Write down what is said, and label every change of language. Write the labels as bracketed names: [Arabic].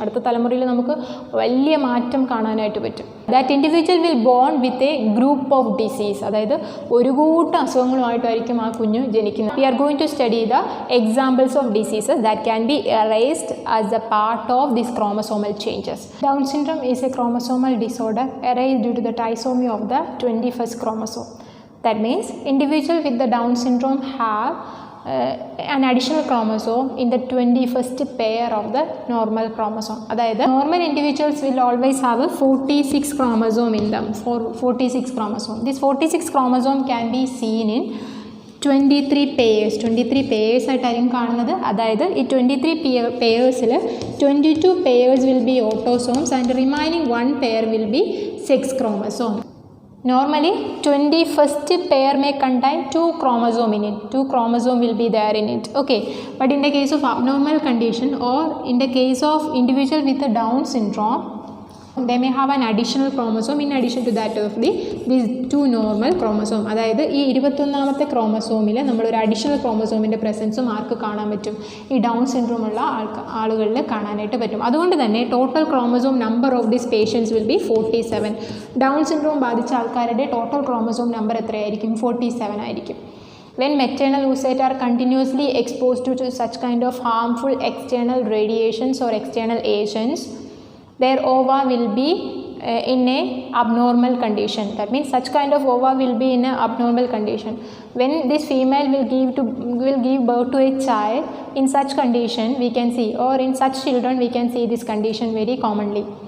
[Malayalam] അടുത്ത തലമുറയിൽ നമുക്ക് വലിയ മാറ്റം കാണാനായിട്ട് പറ്റും. [English] That individual will born with a group of disease. [Malayalam] അതായത് ഒരു കൂട്ടം അസുഖങ്ങളുമായിട്ടായിരിക്കും ആ കുഞ്ഞ് ജനിക്കുന്നത്. [English] We are going to study the examples of diseases that can be arised as a part of this chromosomal changes. Down syndrome is a chromosomal disorder arising due to the trisomy of the 21st chromosome. That means individual with the Down syndrome have an additional chromosome in the 21st pair of the normal chromosome. അതായത് normal individuals will always have a 46 chromosome in them. 46 chromosome. This 46 chromosome can be seen in 23 pairs. [Malayalam] 23 pairs ആയിട്ടായിരിക്കും കാണുന്നത്. അതായത് ഈ 23 പെയേഴ്സിൽ [English] 22 pairs will be autosomes and remaining 1 pair will be sex chromosome. Normally 21st pair may contain 2 chromosome in it. 2 chromosome will be there in it. Okay, but in the case of abnormal condition or in the case of individual with a Down syndrome, they may have an additional chromosome in addition to that of these 2 normal chromosome. [Malayalam] അതായത് ഈ 21ാമത്തെ ക്രോമസോമിൽ നമ്മളൊരു additional ക്രോമസോമിൻ്റെ പ്രസൻസും ആർക്ക് കാണാൻ പറ്റും? ഈ down syndrome ഉള്ള ആളുകളിൽ കാണാനായിട്ട് പറ്റും. അതുകൊണ്ട് തന്നെ [English] Total chromosome number of these patients will be 47. [Malayalam] Down syndrome ബാധിച്ച ആൾക്കാരുടെ ടോട്ടൽ ക്രോമസോം നമ്പർ എത്രയായിരിക്കും? 47 ആയിരിക്കും. [English] When maternal oocytes are continuously exposed to such kind of harmful external radiations or external agents, their ova will be in a abnormal condition. That means such kind of ova will be in a abnormal condition. When this female will give birth to a child in such condition, we can see, or in such children we can see this condition very commonly.